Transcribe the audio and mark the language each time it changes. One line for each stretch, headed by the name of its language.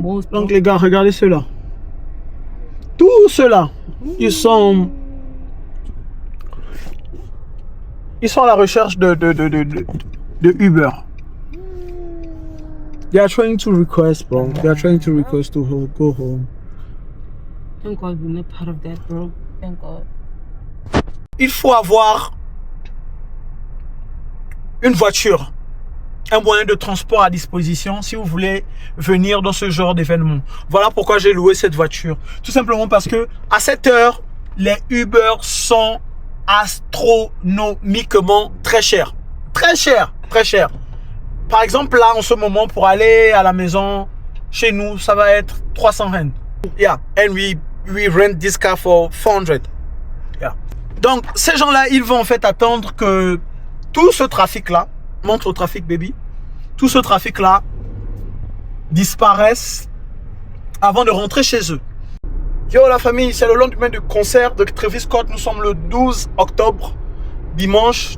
French: Donc les gars, regardez ceux-là. Tous ceux-là, ils sont à la recherche de Uber.
English: They are trying to request, bro. They are trying to request to go home. Thank God we're not part of that, bro. Thank God.
French: Il faut avoir une voiture, un moyen de transport à disposition si vous voulez venir dans ce genre d'événement. Voilà pourquoi j'ai loué cette voiture. Tout simplement parce que à cette heure, les Uber sont astronomiquement très chers. Très cher. Par exemple, là, en ce moment, pour aller à la maison, chez nous, ça va être 300 rand.
English: Yeah, and we rent this car for 400. Yeah.
French: Donc, ces gens-là, ils vont en fait attendre que tout ce trafic-là, montre au trafic, baby, tout ce trafic-là disparaisse avant de rentrer chez eux. Yo, la famille, c'est le lendemain du concert de Travis Scott. Nous sommes le 12 octobre, dimanche.